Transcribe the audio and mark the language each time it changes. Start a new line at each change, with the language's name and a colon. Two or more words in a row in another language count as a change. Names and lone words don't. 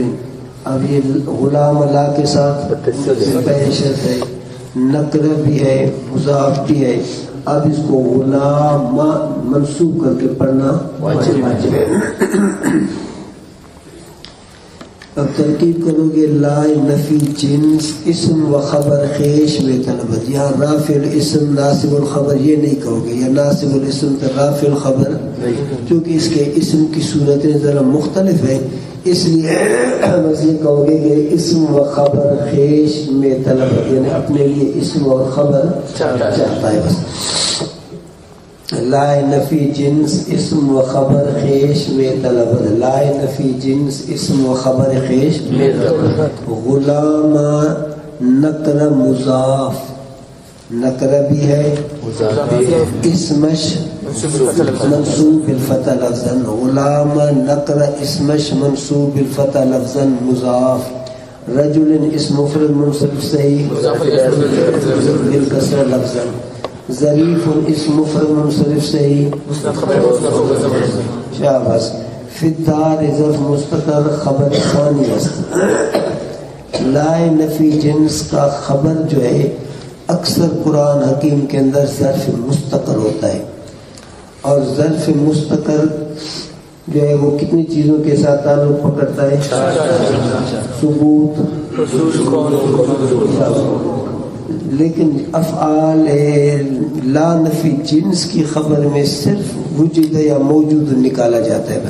Urdu: اب یہ غلام لا کے ساتھ پہلی شرط ہے. نکرہ بھی ہے مضاف بھی ہے. اب اس کو غلام منسوب کر کے پڑھنا واجب ہے. اب ترکیب کرو گے
Persian: لا نفی جنس اسم و خبر خیش میں طلبت.
Urdu: یہاں
Arabic: رافع الاسم ناصب الخبر
Urdu: یہ نہیں کہو گے. یا
Arabic: ناصب الاسم
Urdu: تو
Arabic: رافع الخبر
Urdu: کیونکہ اس کے اسم کی صورتیں ذرا مختلف ہیں. اس لیے بس یہ کہو گے کہ
Persian: اسم و خبر خیش میں طلبت
Urdu: یعنی اپنے لیے اسم اور خبر چاہتا ہے.
Persian: بس لا نفی جنس اسم و خبر خیش میں طلبت. لا نفی جنس اسم و خبر خیش میں طلبت. غلام نکرہ مضاف. نکرہ بھی ہے اسمش منصوب بالفتح لفظا. غلام نکرہ اسمش منصوب بالفتح لفظا مضاف. رجل اسم مفرد منصب صحیح بالکسر لفظا. ظریف اسم مفرد منصرف صحیح شاباش. فی الدار ظرف مستتر خبر ثانی است.
Urdu: لا نفی جنس کا خبر جو ہے اکثر قرآن حکیم کے اندر ظرف مستقر ہوتا ہے. اور ظرف مستقر جو ہے وہ کتنی چیزوں کے ساتھ تعلق پکڑتا ہے؟ ثبوت. لیکن افعال لا نفی جنس کی خبر میں صرف وجود یا موجود نکالا جاتا ہے.